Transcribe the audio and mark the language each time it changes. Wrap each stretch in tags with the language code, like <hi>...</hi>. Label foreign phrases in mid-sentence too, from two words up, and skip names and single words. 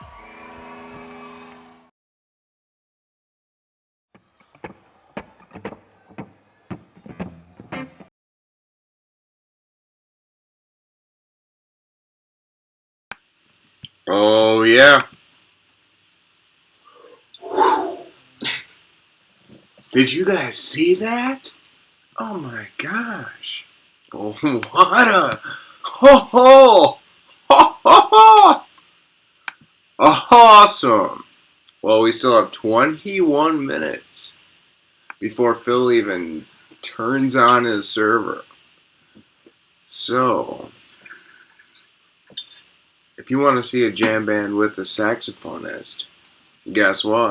<en>Oh, yeah. Did you guys see that? Oh my gosh. Oh, what a. Ho ho! Ho ho ho! Awesome! Well, we still have 21 minutes before Phil even turns on his server. So, if you want to see a jam band with a saxophonist, guess what?</en>